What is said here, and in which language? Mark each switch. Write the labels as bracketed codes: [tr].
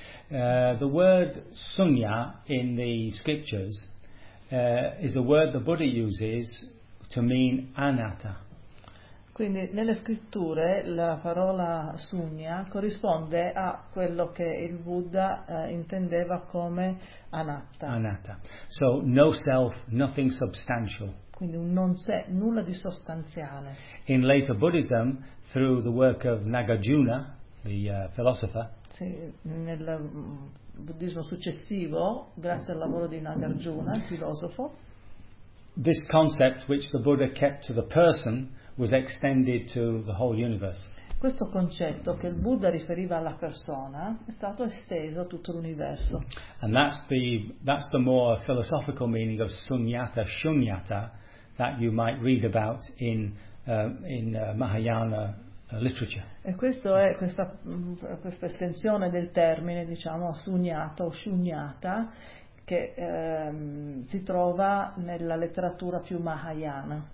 [en] The word sunya in the scriptures is a word the Buddha uses to mean anatta. [it] Quindi nelle scritture la parola sunya corrisponde a quello che il Buddha intendeva come anatta. [en] Anatta. So no self, nothing substantial. [it] Quindi un non sé, nulla di sostanziale. [en] In later Buddhism, through the work of Nagarjuna, the philosopher. [it] Sì, nel buddismo successivo, grazie al lavoro di Nagarjuna, il filosofo. [en] This concept which the Buddha kept to the person was extended to the whole universe. [it] Questo concetto che il Buddha riferiva alla persona è stato esteso a tutto l'universo. [en] And that's the more philosophical meaning of sunyata, shunyata, that you might read about in Mahayana literature. [it] E questo è questa estensione del termine, diciamo, sunyata o shunyata, che si trova nella letteratura più mahayana.